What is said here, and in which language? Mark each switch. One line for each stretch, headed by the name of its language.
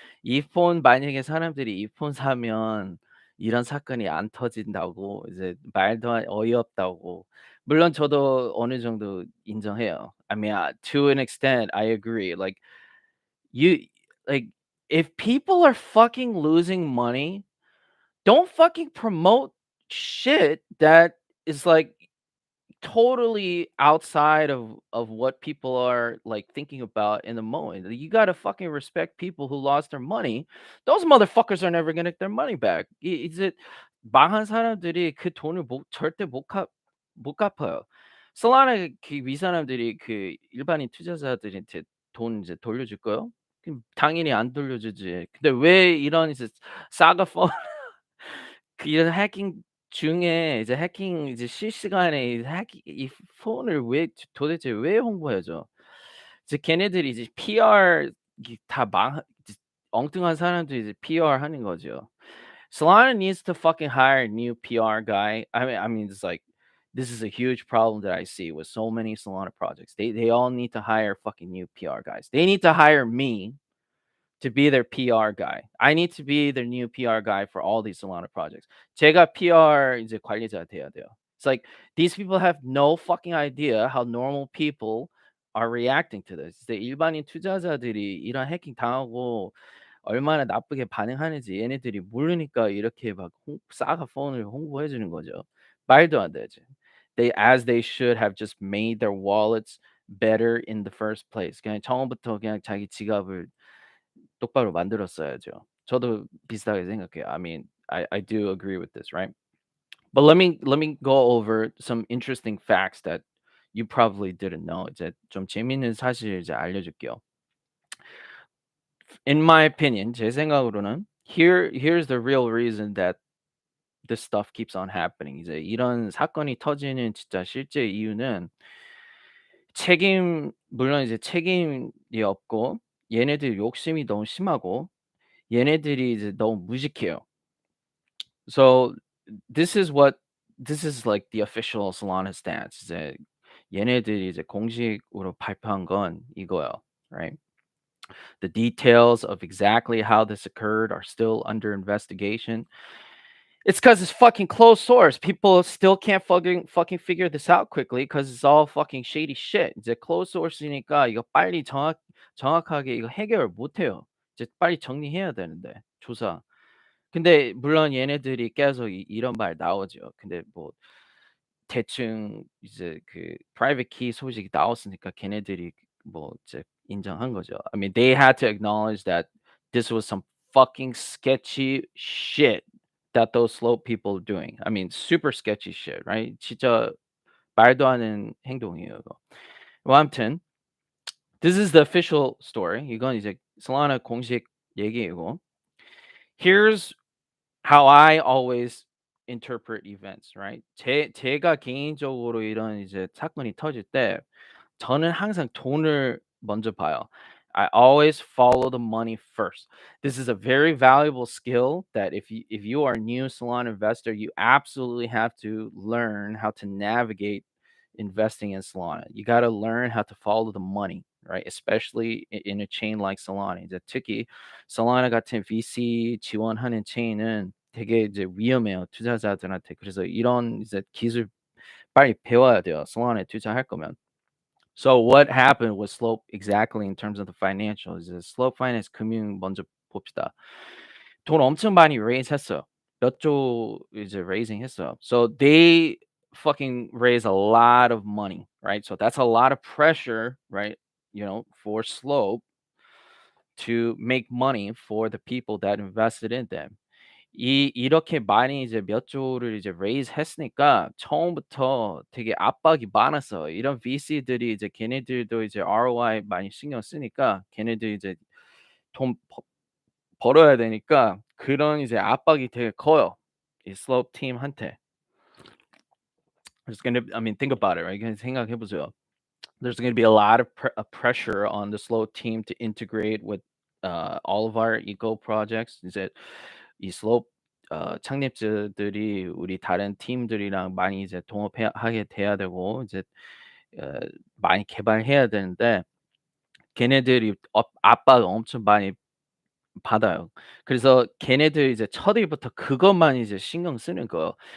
Korean: 이 폰 만약에 사람들이 이 폰 사면 이런 사건이 안 터진다고 이제 말도 어이없다고. 물론 저도 어느 정도 인정해요.
English: I mean, to an extent, I agree. Like you, like if people are fucking losing money, don't fucking promote shit that is like totally outside of what people are like thinking about in the moment. You gotta fucking respect people who lost their money. Those motherfuckers are never gonna get their money back.
Korean: 이제 망한 사람들이 그 돈을 절대 못 갚아요. 솔라나 이 사람들이 그 일반인 투자자들한테 돈 이제 돌려줄까요? 그럼 당연히 안 돌려주지. 근데 왜 이런 이제 사가 그 이런 해킹 중에 이제 해킹 이제 실시간에 이 폰을 왜 도대체 왜 홍보해 줘? 이제 걔네들이 이제 PR 이게 다 이제 엉뚱한 사람들이 이제 PR 하는 거죠.
English: Solana needs to fucking hire a new PR guy. I mean, it's like this is a huge problem that I see with so many Solana projects. They all need to hire fucking new PR guys. They need to hire me to be their PR guy. I need to be their new PR guy for all these Solana projects.
Korean: 제가 PR 이제 관리자 돼야 돼요.
English: It's like these people have no fucking idea how normal people are reacting to this.
Korean: 이제 일반인 투자자들이 이런 해킹 당하고 얼마나 나쁘게 반응하는지 얘네들이 모르니까 이렇게 막 싸가 폰을 홍보해 주는 거죠. 말도 안 되지.
English: They should have just made their wallets better in the first place.
Korean: 그냥 처음부터 그냥 자기 지갑을 똑바로 만들었어야죠. 저도 비슷하게 생각해요.
English: I mean, I do agree with this, right? But let me go over some interesting facts that you probably didn't know.
Korean: 이제 좀 재밌는 사실 이제 알려줄게요.
English: In my opinion,
Korean: 제 생각으로는
English: here's the real reason that this stuff keeps on happening.
Korean: 이제 이런 사건이 터지는 진짜 실제 이유는 물론 이제 책임이 없고 얘네들 욕심이 너무 심하고 얘네들이 이제 너무 무식해요.
English: So this is like the official Solana stance.
Korean: 이제 얘네들이 이제 공식으로 발표한 건 이거예요,
English: right? The details of exactly how this occurred are still under investigation. It's because it's fucking closed source. People still can't fucking figure this out quickly because it's all fucking shady shit.
Korean: 이제 closed source니까 이거 빨리 정확하게 이거 해결을 못 해요. 이제 빨리 정리해야 되는데 조사. 근데 물론 얘네들이 계속 이런 말 나오죠. 근데 뭐 대충 이제 그 private key 소식이 나왔으니까 걔네들이 뭐 이제 인정한 거죠.
English: I mean, they had to acknowledge that this was some fucking sketchy shit that those slope people are doing. I mean, super sketchy shit, right?
Korean: 진짜 말도 안 되는 행동이에요, 이거. 뭐 아무튼
English: this is the official story.
Korean: 이건 이제 솔라나 공식 얘기이고.
English: Here's how I always interpret events, right?
Korean: 제가 개인적으로 이런 이제 사건이 터질 때 저는 항상 돈을 먼저 봐요.
English: I always follow the money first. This is a very valuable skill that if you are a new salon investor, you absolutely have to learn how to navigate investing in Solana. You got to learn how to follow the money, right? Especially in a chain like Solana.
Korean: 이제 특히 Solana 같은 VC 지원하는 체인은 되게 이제 위험해요, 투자자들한테. 그래서 이런 이제 기술 빨리 배워야 돼요, Solana에 투자할 거면.
English: So what happened with Slope exactly in terms of the financials is Slope Finance
Korean: 금융 먼저 봅시다. 돈 엄청 많이 raise 했어요. 몇 조 이제 raising 했어요.
English: So they fucking raise a lot of money, right? So that's a lot of pressure, right? For Slope to make money for the people that invested in them.
Korean: 이렇게 많이 이제 몇 조를 이제 raise 했으니까 처음부터 되게 압박이 많았어요. 이런 VC들이 이제 걔네들도 이제 ROI 많이 신경 쓰니까 걔네들 이제 돈 벌어야 되니까 그런 이제 압박이 되게 커요, 이 Slope 팀한테.
English: I mean, think about it, right?
Korean: 그냥 생각해 보세요.
English: There's going to be a lot of pressure on the slow team to integrate with all of our eco projects.
Korean: 이제 이 slow 창립자들이 우리 다른 팀들이랑 많이 이제 하게 돼야 되고 이제 어, 많이 개발해야 되는데 걔네들이 압박을 엄청 많이 받아요. 그래서 걔네들 이제 첫 일부터 그것만 이제 신경 쓰는 거예요.